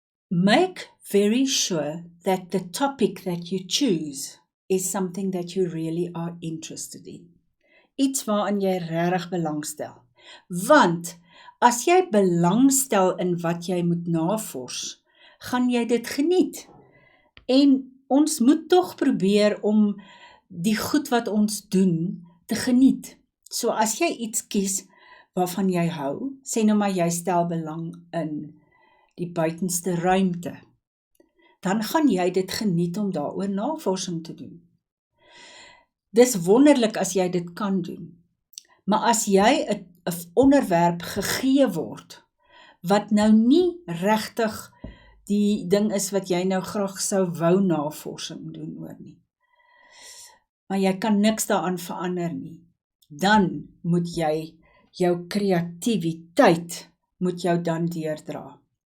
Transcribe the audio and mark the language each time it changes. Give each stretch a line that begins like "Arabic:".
English: Make very sure that the topic that you choose is something that you really are interested in.
Afrikaans: Iets waarin jy regtig belangstel. Want as jy belangstel in wat jy moet navors, gaan jy dit geniet. En ons moet tog probeer om die goed wat ons doen te geniet. So as jy iets kies waarvan jy hou, sê nou maar jy stel belang in die buitenste ruimte, dan gaan jy dit geniet om daaroor navorsing te doen. Dis wonderlik as jy dit kan doen. Maar as jy 'n onderwerp gegee word, wat nou nie regtig die ding is wat jy nou graag sou wou navorsing doen oor nie, maar jy kan niks daaraan verander nie, dan moet jy jou kreatiwiteit moet jou dan deurdra.